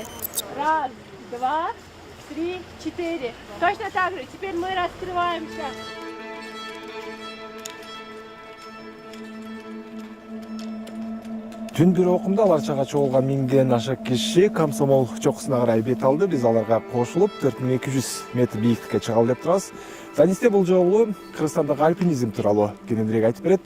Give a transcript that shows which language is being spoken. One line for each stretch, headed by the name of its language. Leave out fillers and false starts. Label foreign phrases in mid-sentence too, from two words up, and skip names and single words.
Russian: Раз, два, три, четыре. Точно так же. Теперь мы раскрываемся.
Kyrgyz: Түн бир окумда аларчага чогулган 1000ден аша киши комсомол чокусуна карай бет алды. Биз аларга кошулуп 4200 метр бийиктикке чыгалы деп турабыз. Данисте бул жолу Кыргызстандагы альпинизм тууралуу кененирээк айтып берет.